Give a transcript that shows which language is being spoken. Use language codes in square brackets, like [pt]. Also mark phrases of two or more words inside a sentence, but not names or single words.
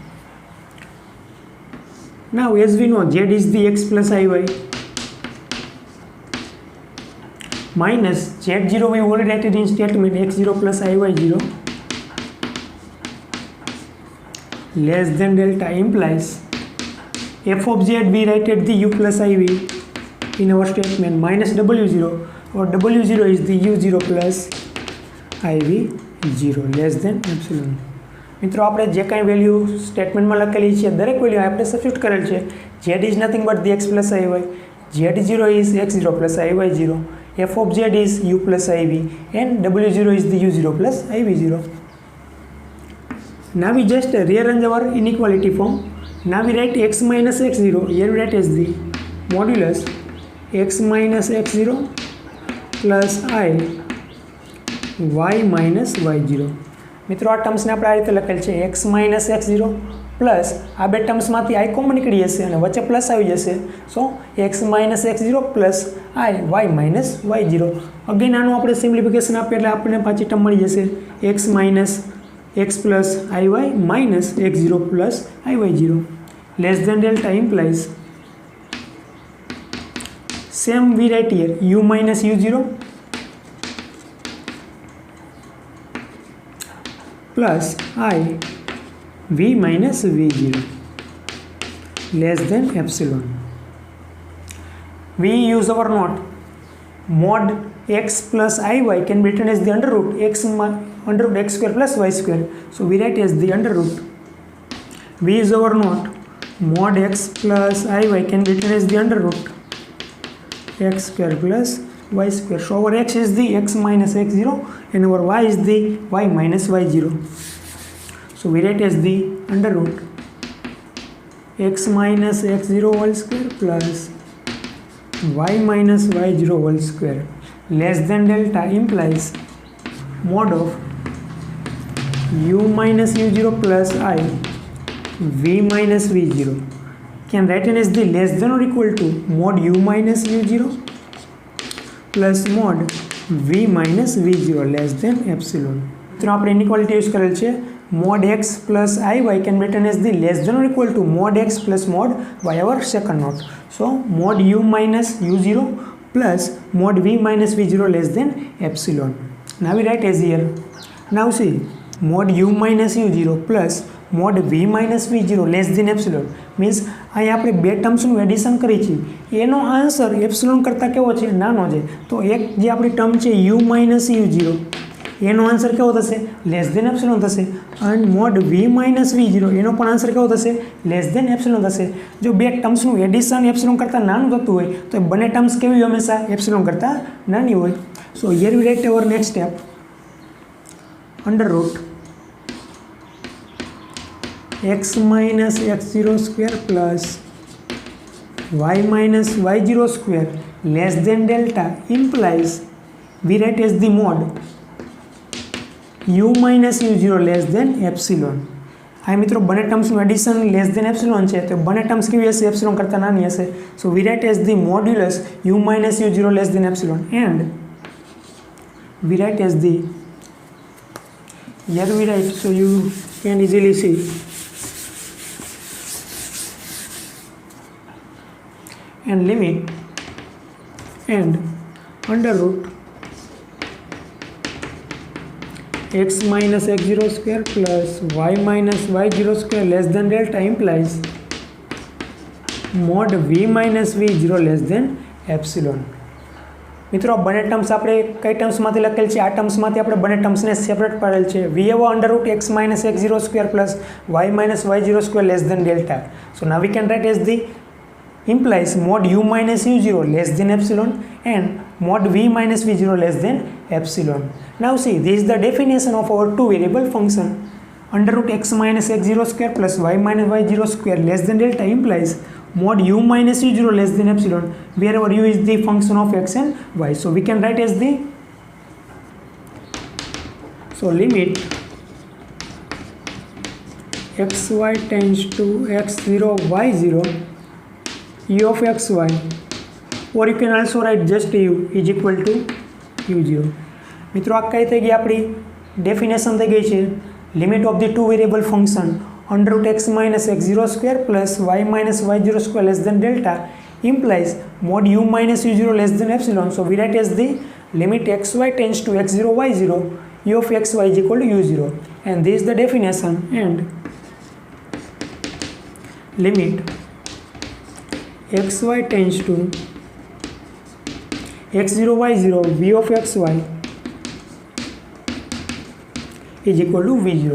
[en] Now as we know z is the x plus iy minus z0 we already written in statement x0 plus iy0 less than delta implies f of z we write at the u plus iv in our statement minus w0 or w0 is the u0 plus iv0 less than epsilon. [gu] મિત્રો આપણે જે કાંઈ વેલ્યુ સ્ટેટમેન્ટમાં લખેલી છે દરેક વેલ્યુ આપણે સબસ્ટિટ્યુટ કરેલ છે. [en] z is nothing but the x plus iy, z0 is x0 plus iy0, f of z is u plus iv and w0 is the u0 plus iv0. Now we just rearrange our inequality form. Now we write x minus x0 here we write as the modulus x minus x0 plus I y minus y0. [gu] મિત્રો આ ટર્મ્સને આપણે આ રીતે લખેલ છે [en] x minus x0 plus [gu] આ બે ટર્મ્સમાંથી i કોમન નીકળી જશે અને વચ્ચે પ્લસ આવી જશે. [en] So x minus x0 plus i y minus y0. અગેન [gu] આનું આપણે સિમ્પ્લિફિકેશન આપીએ એટલે આપણને પાછી ટર્મ મળી જશે [en] x minus x plus iy minus x0 plus iy0 less than delta implies same we write here u minus u0 plus I v minus v0 less than epsilon. We use our note mod x plus iy can be written as the under root x square plus y square. So we write as the under root. We use our note mod x plus iy can be written as the under root x square plus y square. So our x is the x minus x0 and our y is the y minus y0. So we write as the under root x minus x0 whole square plus y minus y0 whole square less than delta implies mod of u minus u0 plus I v minus v0 can written as the less than or equal to mod u minus u0 plus mod v minus v0 less than epsilon. [gu] તો આપણે [en] inequality use [gu] કરેલ છે [en] mod x plus iy can be written as the less than or equal to mod x plus mod y, our second note. So mod u minus u0 plus mod v minus v0 less than epsilon. Now we write as here. Now see mod u minus u0 plus mod v minus v0 less than epsilon means [gu] અહીં આપણે બે ટર્મ્સનું એડિશન કરી છે એનો આન્સર એપ્સિલોન કરતાં કેવો છે નાનો છે તો એક જે આપણી ટર્મ છે [en] u minus u0 [gu] એનો આન્સર કેવો થશે [en] less than epsilon [gu] થશે અને [en] mod v minus v0 [gu] એનો પણ આન્સર કેવો થશે [en] less than epsilon [gu] થશે જો બે ટર્મ્સનું એડિશન એપ્સિલોન કરતાં નાનું થતું હોય તો એ બંને ટર્મ્સ કેવી હોય હંમેશા એપ્સિલોન કરતાં નાની હોય [en] So here we write our next step under root x minus x0 square plus y minus y0 square less than delta implies we write as the mod u minus u0 less than epsilon. [gu] આ મિત્રો બંને ટર્મ્સનું એડિશન [en] less than epsilon [gu] છે તો બંને ટર્મ્સ કેવી હશે એપ્સિલોન કરતાં નાની હશે [en] So we write as the modulus u minus u0 less than epsilon and we write as the here we write so you can easily see and limit and under root x minus x0 square plus y minus y0 square less than delta implies mod v minus v0 less than epsilon. [gu] મિત્રો બંને ટર્મ્સ આપણે કઈ ટર્મ્સમાંથી લખેલ છે આ ટર્મ્સમાંથી આપણે બંને ટર્મ્સને સેપરેટ પાડેલ છે [en] We have under root x minus x0 square plus y minus y0 square less than delta so now we can write as the implies mod u minus u0 less than epsilon and mod v minus v0 less than epsilon. Now see, this is the definition of our two variable function. Under root x minus x0 square plus y minus y0 square less than delta implies mod u minus u0 less than epsilon wherever u is the function of x and y. So we can write as the limit xy tends to x0 y0 u of xy or you can also write just u is equal to u0. [gu] મિત્રો આ કઈ થઈ ગઈ આપણી ડેફિનેશન થઈ ગઈ છે [en] limit of the two variable function under root x minus x0 square plus y minus y0 square less than delta implies mod u minus u0 less than epsilon. So we write as the limit xy tends to x0 y0 u of xy is equal to u0 and this is the definition and limit xy tends to x0 y0 v of xy is equal to v0.